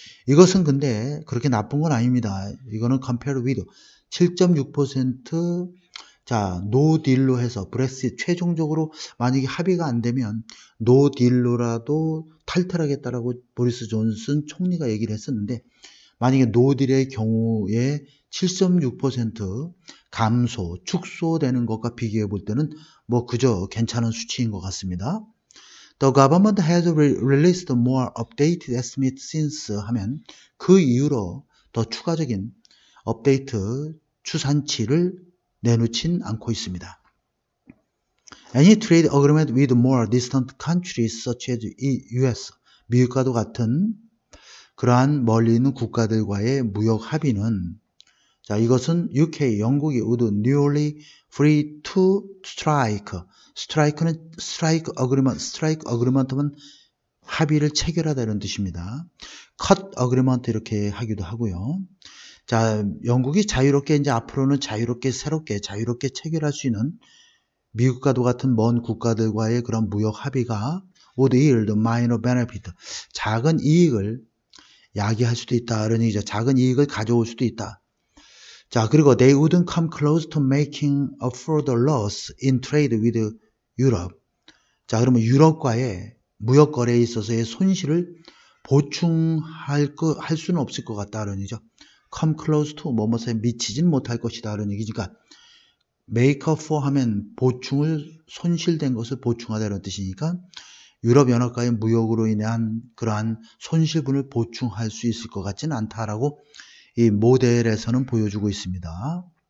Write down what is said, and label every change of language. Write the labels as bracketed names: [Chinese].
[Korean] 이것은 근데 그렇게 나쁜 건 아닙니다. 이거는 [English] compare with [Korean] 7.6% 노 딜로 해서 브렉시트 최종적으로 만약에 합의가 안 되면 노 딜로라도 탈퇴하겠다라고 보리스 존슨 총리가 얘기를 했었는데 만약에 노 딜의 경우에 7.6% 감소, 축소되는 것과 비교해 볼 때는 그저 괜찮은 수치인 것 같습니다. [English] The government has released more updated estimates since [Korean] 하면 그 이후로 더 추가적인 업데이트 추산치를 내놓진 않고 있습니다. [English] Any trade agreement with more distant countries such as US, [Korean] 미국과도 같은 그러한 멀리 있는 국가들과의 무역 합의는 자, 이것은 UK, 영국이 [English] would newly free to strike. [Korean] strike는 [English] strike agreement [Korean] 면 합의를 체결하다는 뜻입니다. [English] cut agreement [Korean] 이렇게 하기도 하고요. 자, 영국이 자유롭게 이제 앞으로는 자유롭게 체결할 수 있는 미국과도 같은 먼 국가들과의 그런 무역 합의가 [English] would yield minor benefit. [Korean] 작은 이익을 야기할 수도 있다. 이런 얘기죠. 작은 이익을 가져올 수도 있다. 자, 그리고 [English] they wouldn't come close to making a further loss in trade with Europe. [Korean] 자, 그러면 유럽과의 무역 거래에 있어서의 손실을 보충할 수는 없을 것 같다는 얘기죠. [English] come close to [Korean] 뭐뭐에 미치진 못할 것이다라는 얘기니까 [English] make up for [Korean] 하면 손실된 것을 보충하다는 뜻이니까 유럽 연합과의 무역으로 인한 그러한 손실분을 보충할 수 있을 것 같지는 않다라고 이 모델에서는 보여주고 있습니다.